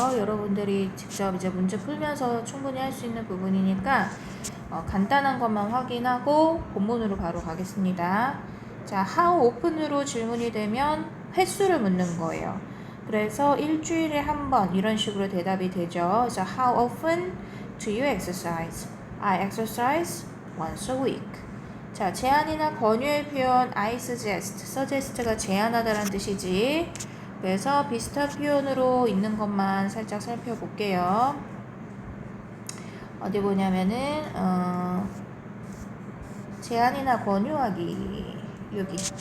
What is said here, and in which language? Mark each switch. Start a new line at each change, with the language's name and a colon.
Korean: 여러분들이 직접 이제 문제 풀면서 충분히 할 수 있는 부분이니까 간단한 것만 확인하고 본문으로 바로 가겠습니다. 자,
English: how often
Korean: 으로 질문이 되면 횟수를 묻는 거예요. 그래서 일주일에 한 번 이런 식으로 대답이 되죠.
English: 그래서 how often do you exercise? I exercise once a week.
Korean: 자, 제안이나 권유의 표현
English: I suggest,
Korean: suggest가 제안하다라는 뜻이지. 그래서 비슷한 표현으로 있는 것만 살짝 살펴볼게요. 어디 보냐면은 제안이나 권유하기 여기.